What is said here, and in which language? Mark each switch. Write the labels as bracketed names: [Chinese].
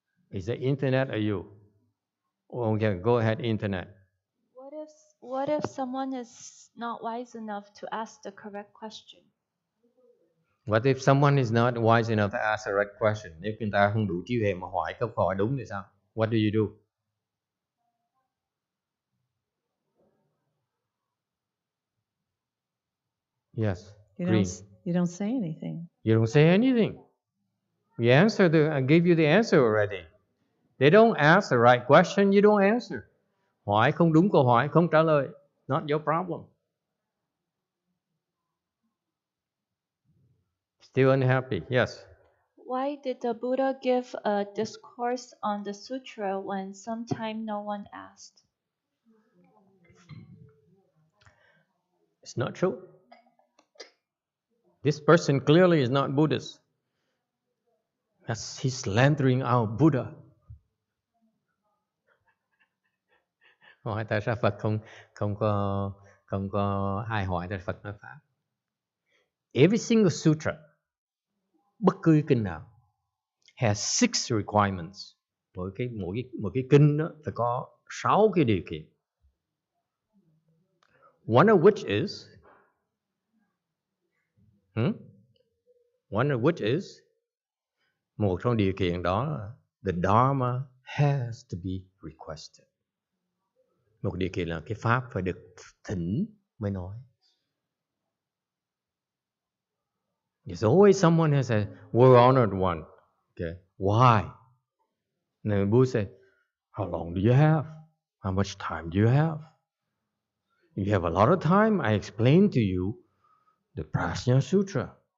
[English] Is the internet or you? Okay, go ahead, internet. What if someone is not wise enough to ask the correct question? What if someone is not wise enough to ask the right question? [Vietnamese] Nếu người ta không đủ trí huệ mà hỏi câu hỏi đúng thì sao? [English] What do you do? Yes. You don't say anything. You don't say anything. I gave you the answer already. They don't ask the right question, you don't answer. [Vietnamese] Hỏi không đúng câu hỏi, không trả lời. [English] Not your problem. Still unhappy, yes. Why did the Buddha give a discourse on the sutra when sometime no one asked? It's not true. This person clearly is not Buddhist. He's slandering our Buddha. [Vietnamese] Hỏi tại sao Phật không có ai hỏi tại Phật nói Pháp. [English] Every single sutra, [Vietnamese] bất cứ kinh nào, [English] has 6 requirements. [Vietnamese] Mỗi cái kinh đó phải có 6 cái điều kiện. [English] One of which is [Vietnamese] một trong điều kiện đó là [English] the Dharma has to be requested. [Vietnamese] Một điều kiện là cái Pháp phải được thỉnh mới nói. [English] There's always someone who says, we're honored one. Okay, why? And the Buddha said, how long do you have? How much time do you have? You have a lot of time, I explain to you the Patriarch Sutra.